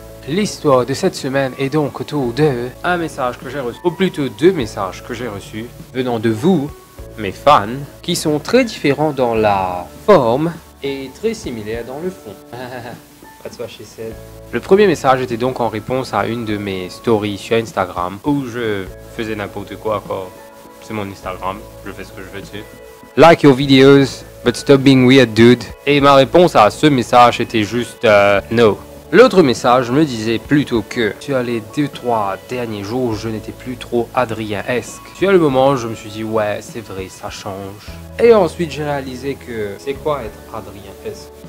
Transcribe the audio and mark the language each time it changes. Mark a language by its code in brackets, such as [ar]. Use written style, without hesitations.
[fr] L'histoire de cette semaine est donc autour de un message que j'ai reçu, ou plutôt deux messages que j'ai reçus venant de vous, mes fans, qui sont très différents dans la forme et très similaires dans le fond. [en] That's what she said. [fr] Le premier message était donc en réponse à une de mes stories sur Instagram où je faisais n'importe quoi. C'est mon Instagram, je fais ce que je veux dessus. [en] Like your videos, but stop being weird, dude. [fr] Et ma réponse à ce message était juste no. L'autre message me disait plutôt que sur les 2-3 derniers jours, je n'étais plus trop Adrien-esque. Sur le moment, je me suis dit ouais, c'est vrai, ça change. Et ensuite, j'ai réalisé que c'est quoi être Adrien-esque.